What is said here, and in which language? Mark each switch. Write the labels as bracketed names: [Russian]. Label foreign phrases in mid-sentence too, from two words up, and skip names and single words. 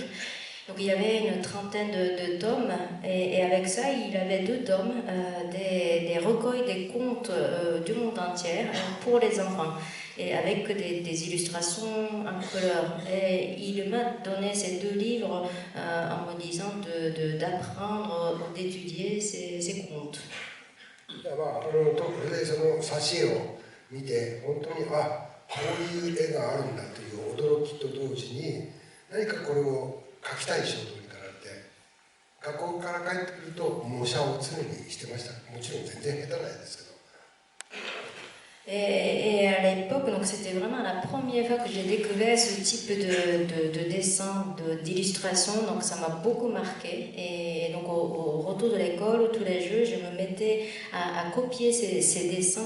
[French] Donc il y avait une trentaine de tomes, et avec ça, il avait 2 tomes, des recueils des contes du monde entier pour les enfants, et avec des illustrations en couleur. Et il m'a donné ces 2 livres en me disant d'apprendre, d'étudier ces contes. [Japanese] まあ、それでその挿絵を見て本当にこういう絵があるんだという驚きと同時に何かこれを描きたい衝動に駆られて学校から帰ってくると模写を常にしてました。もちろん全然下手ないですけど。 [French] Et à l'époque, donc c'était vraiment la première fois que j'ai découvert ce type de dessin, d'illustration, donc ça m'a beaucoup marqué. Et donc au retour de l'école, tous les jours, je me mettais à copier ces dessins.